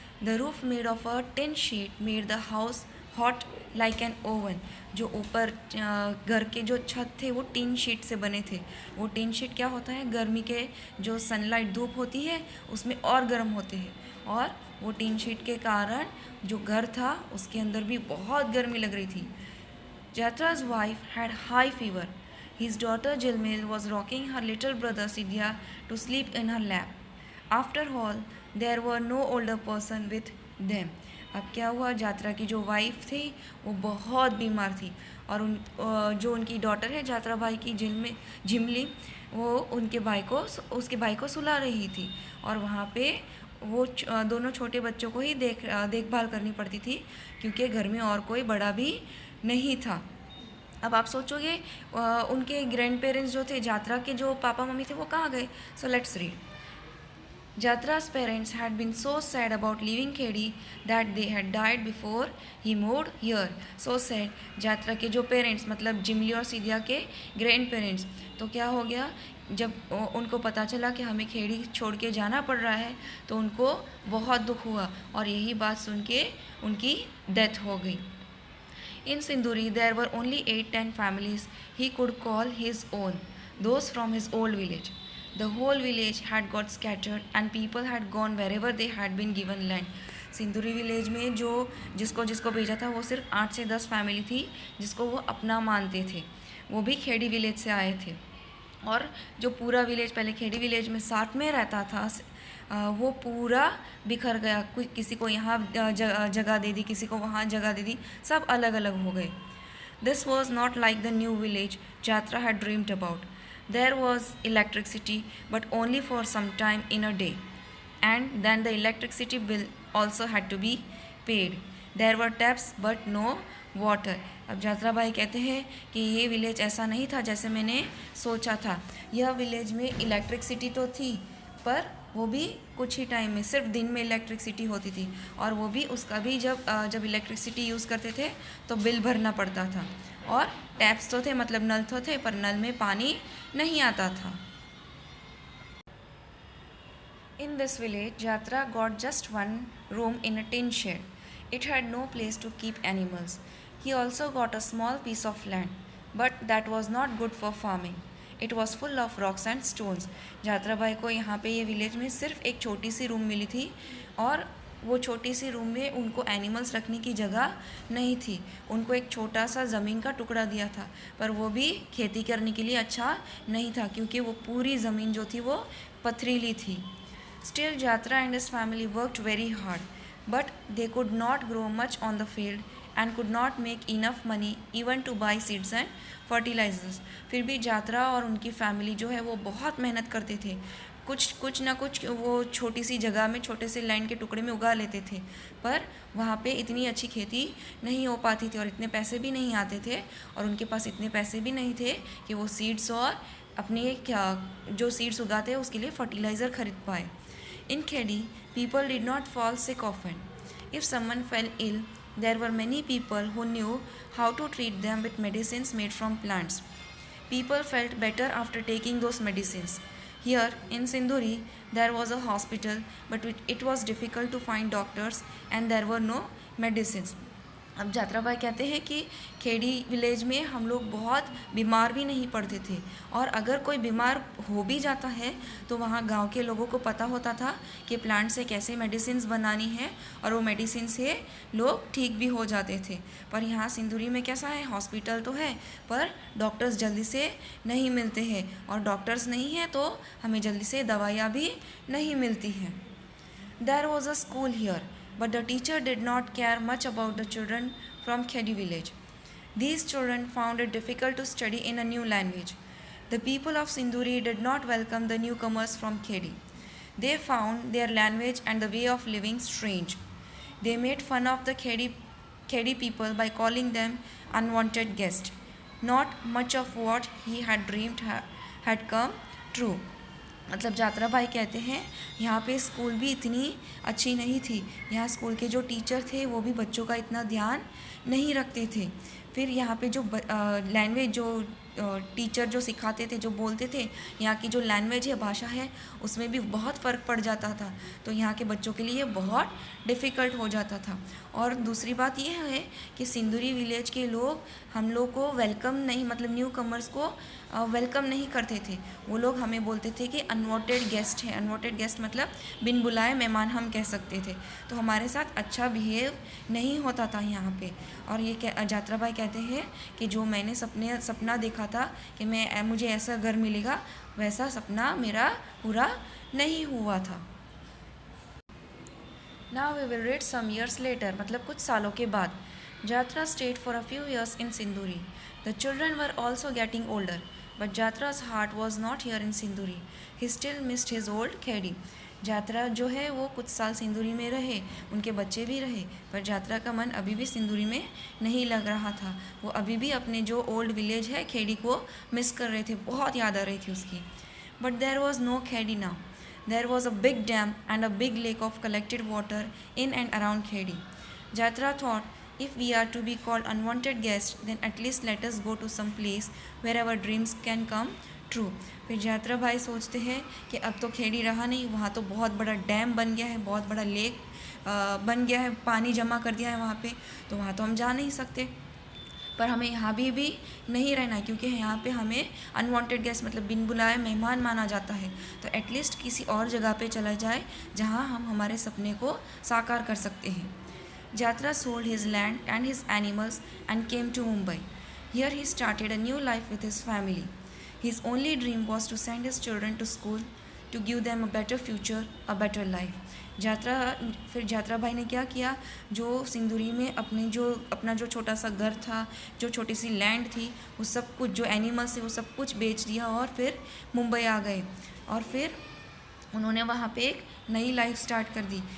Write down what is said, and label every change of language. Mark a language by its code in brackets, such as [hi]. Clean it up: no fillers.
[en] The roof made of a tin sheet made the house hot like an oven. [hi] जो ऊपर घर के जो छत थे वो टिन शीट से बने थे. वो टिन शीट क्या होता है, गर्मी के जो सनलाइट धूप होती है उसमें और गर्म होते हैं, और वो टिन शीट के कारण जो घर था उसके अंदर भी बहुत गर्मी लग रही थी. [en] Jatra's wife had high fever. His daughter Jilmil was rocking her little brother Sidhya to sleep in her lap. After all, there were no older person with them. [hi] अब क्या हुआ, जात्रा की जो वाइफ थी वो बहुत बीमार थी, और जो उनकी डॉटर है जात्रा भाई की झिमली, वो उसके भाई को सुला रही थी, और वहाँ पे वो दोनों छोटे बच्चों को ही देखभाल करनी पड़ती थी क्योंकि घर में और कोई बड़ा भी नहीं था. अब आप सोचोगे उनके ग्रैंड पेरेंट्स जो थे, जात्रा के जो पापा मम्मी थे वो कहाँ गए. [en] So let's read. Jatra's parents had been so sad about leaving Khedi that they had died before he moved here. So sad. [hi] जात्रा के जो पेरेंट्स मतलब जिमली और सिदिया के ग्रैंड पेरेंट्स, तो क्या हो गया, जब उनको पता चला कि हमें खेड़ी छोड़ के जाना पड़ रहा है तो उनको बहुत दुख हुआ, और यही बात सुन के उनकी डेथ हो गई. [en] In Sinduri, there were only 8-10 families he could call his own, those from his old village. The whole village had got scattered and people had gone wherever they had been given land. [hi] सिंदूरी village में जो जिसको जिसको भेजा था वो सिर्फ 8 से 10 फैमिली थी जिसको वो अपना मानते थे. वो भी खेड़ी विलेज से आए थे, और जो पूरा विलेज पहले खेड़ी विलेज में साथ में रहता था वो पूरा बिखर गया. किसी को यहाँ जगह दे दी, किसी को वहाँ जगह दे दी, सब अलग अलग हो गए. [en] This was not like the new village Jatra had dreamed about. There was electricity, but only for some time in a day. And then the electricity bill also had to be paid. There were taps but no water. [hi] अब यात्रा भाई कहते हैं कि ये village ऐसा नहीं था जैसे मैंने सोचा था. यह विलेज में इलेक्ट्रिसिटी तो थी, पर वो भी कुछ ही टाइम में, सिर्फ दिन में इलेक्ट्रिसिटी होती थी, और वो भी उसका भी जब इलेक्ट्रिसिटी यूज़ करते थे तो बिल भरना पड़ता था. और टैप्स तो थे, मतलब नल तो थे, पर नल में पानी नहीं आता था. [en] In this village, Jatra got just one room in a tin shed. It had no place to keep animals. He also got a small piece of land, but that was not good for farming. It was full of rocks and stones. [hi] Jatra भाई को यहाँ पे ये village में सिर्फ एक छोटी C room मिली थी, और वो छोटी सी रूम में उनको एनिमल्स रखने की जगह नहीं थी. उनको एक छोटा सा ज़मीन का टुकड़ा दिया था, पर वो भी खेती करने के लिए अच्छा नहीं था, क्योंकि वो पूरी ज़मीन जो थी वो पथरीली थी. [en] Still, Jatra and his family worked very hard, but they could not grow much on the field and could not make enough money even to buy seeds and fertilizers. [hi] फिर भी जात्रा और उनकी फैमिली जो है वो बहुत मेहनत करते थे. कुछ ना कुछ वो छोटी सी जगह में, छोटे से लैंड के टुकड़े में उगा लेते थे, पर वहाँ पे इतनी अच्छी खेती नहीं हो पाती थी और इतने पैसे भी नहीं आते थे, और उनके पास इतने पैसे भी नहीं थे कि वो सीड्स और अपने जो सीड्स उगाते हैं उसके लिए फर्टिलाइज़र खरीद पाए. [en] In Khedi, people did not fall sick often. If someone fell ill, there were many people who knew how to treat them with medicines made from plants. People felt better after taking those medicines. Here in Sinduri, there was a hospital, but it was difficult to find doctors and there were no medicines. [hi] अब जात्रा भाई कहते हैं कि Khedi village में हम लोग बहुत बीमार भी नहीं पड़ते थे, और अगर कोई बीमार हो भी जाता है तो वहाँ गांव के लोगों को पता होता था कि प्लांट से कैसे मेडिसिन्स बनानी है, और वो मेडिसिन से लोग ठीक भी हो जाते थे. पर यहाँ सिंदूरी में कैसा है, हॉस्पिटल तो है पर डॉक्टर्स जल्दी से नहीं मिलते हैं, और डॉक्टर्स नहीं हैं तो हमें जल्दी से दवाइयाँ भी नहीं मिलती हैं. [en] There was a school here, but the teacher did not care much about the children from Khedi village. These children found it difficult to study in a new language. The people of Sinduri did not welcome the newcomers from Khedi. They found their language and the way of living strange. They made fun of the Khedi people by calling them unwanted guests. Not much of what he had dreamed had come true. [hi] मतलब जात्रा भाई कहते हैं यहाँ पे school भी इतनी अच्छी नहीं थी. यहाँ स्कूल के जो टीचर थे वो भी बच्चों का इतना ध्यान नहीं रखते थे. फिर यहाँ पे जो लैंग्वेज जो टीचर जो सिखाते थे, जो बोलते थे, यहाँ की जो लैंग्वेज है, भाषा है, उसमें भी बहुत फ़र्क पड़ जाता था. तो यहाँ के बच्चों के लिए बहुत डिफ़िकल्ट हो जाता था. और दूसरी बात यह है कि सिंदूरी विलेज के लोग हम लोग को वेलकम नहीं, मतलब न्यू कमर्स को वेलकम नहीं करते थे. वो लोग हमें बोलते थे कि अनवांटेड गेस्ट है. अनवांटेड गेस्ट मतलब बिन बुलाए मेहमान हम कह सकते थे. तो हमारे साथ अच्छा बिहेव नहीं होता था यहाँ पे. और ये जात्रा भाई कहते हैं कि जो मैंने सपना देखा था कि मुझे ऐसा घर मिलेगा, वैसा सपना मेरा पूरा नहीं हुआ था. [en] Now we will read some years later, [hi] मतलब कुछ सालों के बाद. [en] Jatra stayed for a few years in Sinduri. The children were also getting older, but Jatra's heart was not here in Sinduri. He still missed his old Khedi. [hi] जात्रा जो है वो कुछ साल सिंदूरी में रहे, उनके बच्चे भी रहे, पर जात्रा का मन अभी भी सिंदूरी में नहीं लग रहा था. वो अभी भी अपने जो ओल्ड विलेज है खेड़ी को मिस कर रहे थे, बहुत याद आ रही थी उसकी. [en] But there was no Khedi now. There was a big dam and a big lake of collected water in and around Khedi. Jatra thought, if we are to be called unwanted guests, then at least let us go to some place where our dreams can come true. [hi] फिर जात्रा भाई सोचते हैं कि अब तो खेड़ी रहा नहीं, वहाँ तो बहुत बड़ा डैम बन गया है, बहुत बड़ा लेक बन गया है, पानी जमा कर दिया है वहाँ पे, तो वहाँ तो हम जा नहीं सकते. पर हमें यहाँ भी नहीं रहना है, क्योंकि यहाँ पे हमें अनवांटेड गेस्ट मतलब बिन बुलाए मेहमान माना जाता है. तो एटलीस्ट किसी और जगह पे चला जाए जहाँ हम हमारे सपने को साकार कर सकते हैं. [en] Jatra sold his land and his animals and came to Mumbai. Here he started a new life with his family. His only dream was to send his children to school, to give them a better future, a better life. [hi] फिर यात्रा भाई ने क्या किया, जो सिंदूरी में अपना जो छोटा सा घर था, जो छोटी सी लैंड थी, वो सब कुछ, जो एनिमल्स थे वो सब कुछ बेच दिया और फिर मुंबई आ गए। और फिर उन्होंने वहाँ पे एक नई लाइफ स्टार्ट कर दी।